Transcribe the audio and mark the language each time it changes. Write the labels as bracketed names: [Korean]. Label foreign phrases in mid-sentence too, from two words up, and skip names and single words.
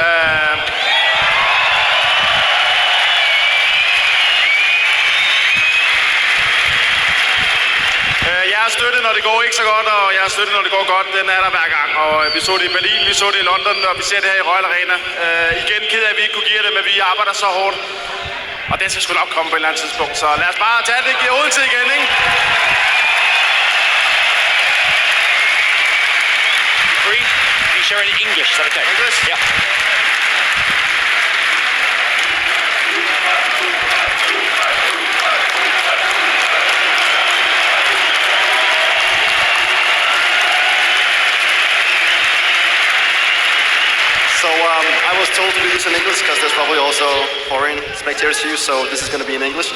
[Danish] Jeg har støttet, når det går ikke så godt, og jeg har støttet, når det går godt. Den er der hver gang. Og vi så det i Berlin, vi så det i London, og vi ser det her i Royal Arena. Igen ked af, at vi ikke kunne give det, men vi arbejder så hårdt. Og den skal sgu nok komme på et eller andet tidspunkt. Så lad os bare tage det i Odense igen, ikke? [English] Free? You share it in English, is that okay? English? Yeah. So I was told to do this in English because there's probably also foreign spectators here, so this is going to be in English.